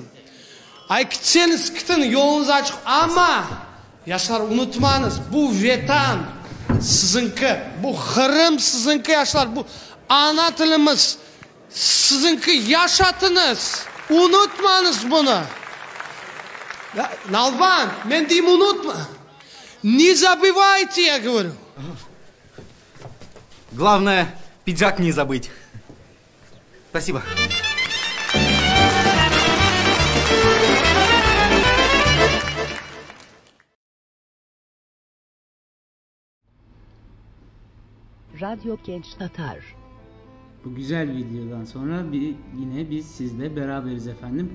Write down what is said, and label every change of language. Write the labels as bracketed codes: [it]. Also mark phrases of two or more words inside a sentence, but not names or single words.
[crh] Ay gitseniz gidin, yolunuz açık ama yaşlar unutmanız bu vatan sizinki, bu Kırım sizinki yaşlar, bu ana tilimiz sizinki yaşatınız. Unutmanız bunu. [tr] Ya, Nalband, ben diyeyim unutma. [ru] Не забывайте, я говорю. Главное, пиджак не забыть. Спасибо. [tr] Radyo Genç Tatar. Bu güzel videodan sonra yine biz sizle beraberiz efendim.